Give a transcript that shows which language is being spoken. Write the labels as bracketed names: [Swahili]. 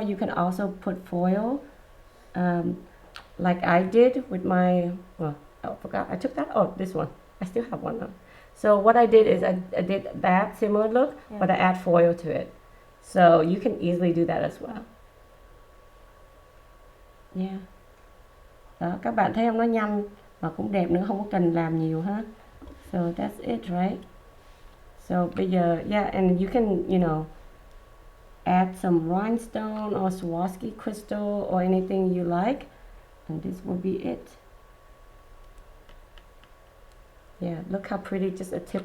[English] You can also put foil, like I did with my, well, I forgot, I took that, oh, this one. I still have one now. So what I did is I did that similar look, but I add foil to it. So you can easily do that as well. Yeah. [Vietnamese] Đó, các bạn thấy không, nó nhanh và cũng đẹp nữa, không có cần làm nhiều hết. [English] So that's it, right? So [Vietnamese] bây giờ, [English] yeah, and you can, you know, add some rhinestone or Swarovski crystal or anything you like, and this will be it. Yeah, look how pretty, just a tip